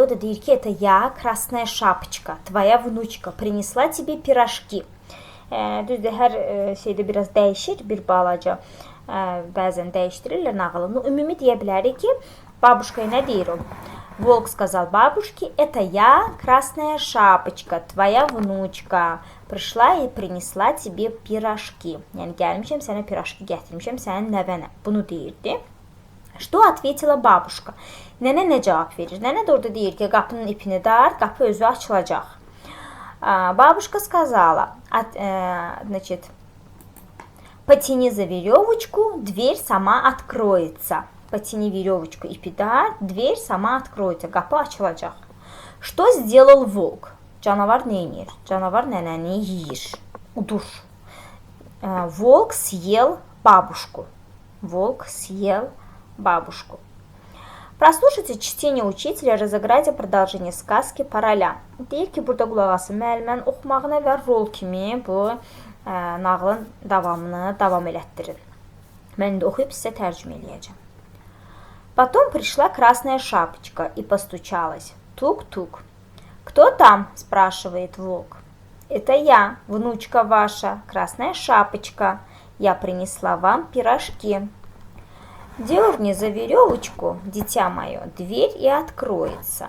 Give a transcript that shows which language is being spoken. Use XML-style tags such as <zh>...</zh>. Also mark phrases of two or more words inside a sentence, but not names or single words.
<az>O da deyir ki,</az> <ru>это я, красная шапочка, твоя внучка, принесла тебе пирожки.</ru> <az>Düzdür, hər şeydə biraz dəyişir, bir balaca bəzən dəyişdirirlər nağılını. Ümumi deyə bilərik ki, бабушкaya nə deyir o?</az> <ru>Волк сказал бабушке, это я, красная шапочка, твоя внучка, пришла и принесла тебе пирожки.</ru> <az>Yəni, gəlmişəm, sənə piraşki gətirmişəm, sənin nəvənə. Bunu deyirdi.</az> <ru>Что ответила бабушка?</ru> <az>Nənə nə cavab verir? Nənə də orada deyir ki, qapının ipini dart, qapı özü açılacaq.</az> <ru>Бабушка сказала, значит, потяни за веревочку, дверь сама откроется. Потяни веревочку,</ru> <az>ipi dart,</az> <ru>дверь сама откроется.</ru> <az>Qapı açılacaq.</az> <ru>Что сделал волк?</ru> <az>Canavar nə edir? Canavar nənəni yeyir, udur.</az> <ru>Волк съел бабушку. Волк съел бабушку. Прослушайте чтение учителя, разыграйте продолжение сказки по rолям.</ru> <az>Deyir ki, burada qulaq asın müəllimən oxumağına və rol kimi bu nağılın davamını davam elətdirin. Mən də oxuyub sizə tərcümə eləyəcəm.</az> <ru>Потом пришла красная шапочка и постучалась. Тук-тук. «Кто там?» – спрашивает волк. «Это я, внучка ваша, Красная Шапочка. Я принесла вам пирожки». «Дерни за веревочку, дитя мое, дверь и откроется».</ru>